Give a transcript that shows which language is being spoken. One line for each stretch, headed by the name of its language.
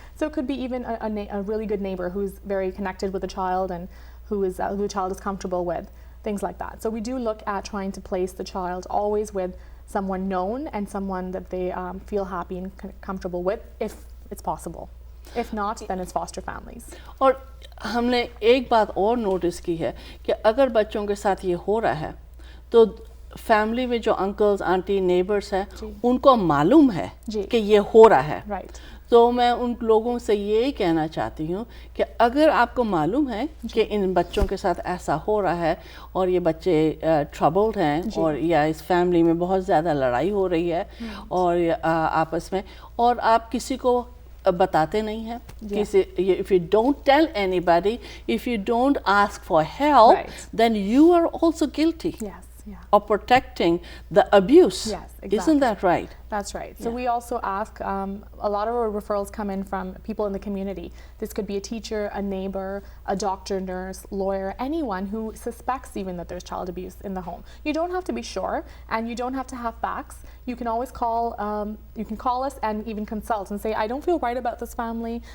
English: So it could be even a really good neighbor who's very connected with the child and who the child is comfortable with, things like that. So we do look at trying to place the child always with someone known and someone that they feel happy and comfortable with, if it's possible. If not, then it's foster families.
Hindi: और हमने एक बात और notice की है कि अगर बच्चों के साथ ये हो रहा है तो फैमिली में जो अंकल्स आंटी नेबर्स हैं उनको मालूम है कि ये हो रहा है.
English: Right.
Hindi: तो मैं उन लोगों से यही कहना चाहती हूँ कि अगर आपको मालूम है कि इन बच्चों के साथ ऐसा हो रहा है और ये बच्चे ट्रबल्ड हैं और या इस फैमिली में बहुत ज़्यादा लड़ाई हो रही है और आपस में, और आप किसी को बताते नहीं हैं, किसी,
English: if you don't tell anybody, if you don't ask for help, then you are also guilty. Yes. Yeah. Of protecting the abuse. Yes, exactly. Isn't that right? That's right. So we also ask, a lot of our referrals come in from people in the community. This could be a teacher, a neighbor, a doctor, nurse, lawyer, anyone who suspects even that there's child abuse in the home. You don't have to be sure, and you don't have to have facts. You can always call us and even consult and say, I don't feel right about this family.